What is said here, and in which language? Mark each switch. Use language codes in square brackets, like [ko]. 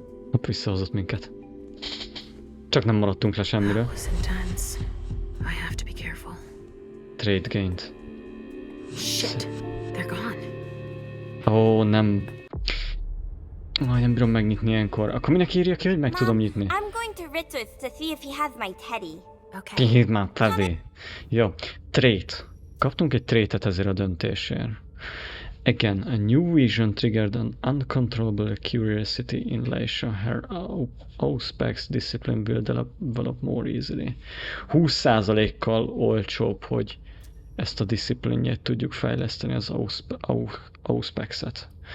[hu] Hopp, visszahozott minket. Csak nem maradtunk le semmiről. [en] That was intense. I have to be careful. Trade gained. Shit, they're gone. [hu] Ó, nem. Aj, nem bírom megnyitni ilyenkor. Akkor minek írja ki, hogy meg tudom nyitni? [en] I'm going to Richard's to see if he has my teddy. Okay. [hu] Kihívd már, Fedé. Jó, trait. Kaptunk egy traitet ezért a döntésért. [en] Again, a new vision triggered an uncontrollable curiosity in Leisha. Her auspex discipline will develop more easily. [hu] 20%-kal olcsóbb, hogy ezt a disziplinjét tudjuk fejleszteni, az auspexet.